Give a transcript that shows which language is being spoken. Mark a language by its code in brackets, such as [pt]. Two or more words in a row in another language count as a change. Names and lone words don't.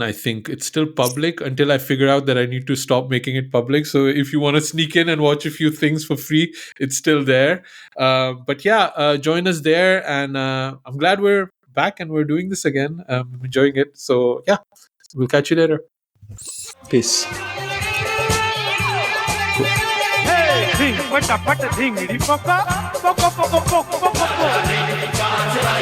[en] I think it's still public until I figure out that I need to stop making it public. So if you want to sneak in and watch a few things for free, it's still there. But yeah, join us there. And I'm glad we're back and we're doing this again. I'm enjoying it. So yeah, we'll catch you later. Peace. Hey, pata dhingri papa, papa papa papa papa.